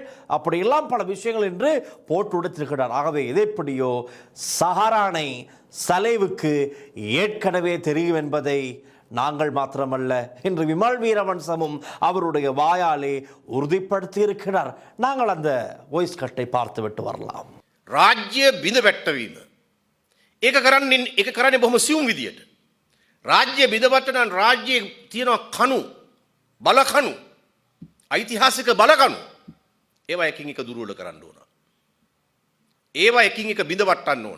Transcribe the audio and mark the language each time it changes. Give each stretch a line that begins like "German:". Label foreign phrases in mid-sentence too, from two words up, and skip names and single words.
Tamil: அப்படியெல்லாம் பல விஷயங்கள் என்று போட்டு உடைத்திருக்கிறார். ஆகவே எதைப்படியோ சஹரானை சலேவுக்கு ஏற்கனவே தெரியும் என்பதை நாங்கள் மாத்திரமல்ல, இன்று விமல் வீரவன்சமும் அவருடைய வாயாலே உறுதிப்படுத்தி இருக்கிறார். நாங்கள் அந்த
English: voice cut
Tamil: பார்த்துவிட்டு வரலாம்.
Sinhala: රාජ්‍ය බිඳ වැටවීම. ඒක කරන්නේ බොහොම සියුම් විදියට. රාජ්‍ය බිඳවට නම් රාජ්‍යයේ තියෙන කණු බලකණු ඓතිහාසික බලකණු ඒවා එකින් එක දුර්වල කරන්න ඕන. ඒවා එකින් එක බිඳ වට්ටන්න ඕන.